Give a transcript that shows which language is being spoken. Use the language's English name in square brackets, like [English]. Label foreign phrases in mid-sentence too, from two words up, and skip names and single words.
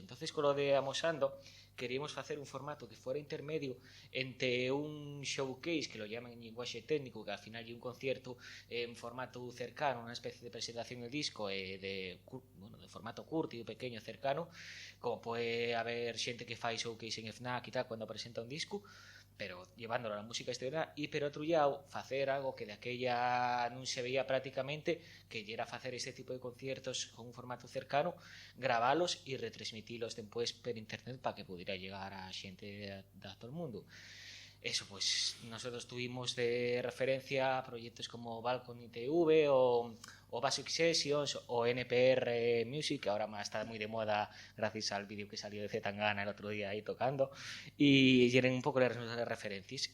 [Spanish] Entonces con lo de Amosando queríamos hacer un formato que fuera intermedio entre un showcase, que lo llaman en lenguaje técnico, que al final hay un concierto en formato cercano, una especie de presentación del disco de formato curto y pequeño cercano, como puede haber [Galician] xente que fai [Spanish] showcase en FNAC y tal cuando presenta un disco, pero llevándolo a la música exterior, y pero [Galician] outro lado facer algo que de aquella non se veía prácticamente, que era facer [Spanish] este tipo de conciertos con un formato cercano, [Galician] gravalos e retransmitilos despois per internet [Spanish] para que pudiera llegar a [Galician] xente de todo o mundo. [Spanish] Eso, pues nosotros tuvimos de referencia proyectos como Balcony TV o Basic Sessions o NPR Music, que ahora más está muy de moda gracias al vídeo que salió de Zetangana el otro día ahí tocando, y eran un poco las referencias.